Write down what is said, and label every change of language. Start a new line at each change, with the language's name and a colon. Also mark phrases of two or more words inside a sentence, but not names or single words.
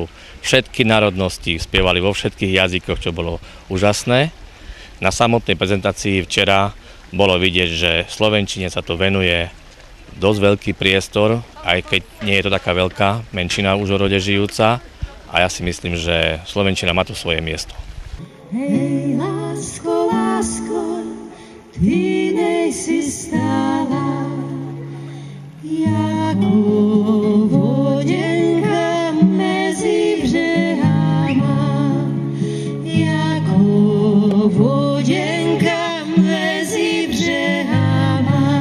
Slovak: Všetky národnosti spievali vo všetkých jazykoch, čo bolo úžasné. Na samotnej prezentácii včera bolo vidieť, že slovenčine sa to venuje dosť veľký priestor, aj keď nie je to taká veľká menšina v Užhorode žijúca, a ja si myslím, že slovenčina má tu svoje miesto. Hej,
Czech: lásko, lásko, ty nejsi stála, jako vodenka mezi břehama, jako vodenka mezi břehama.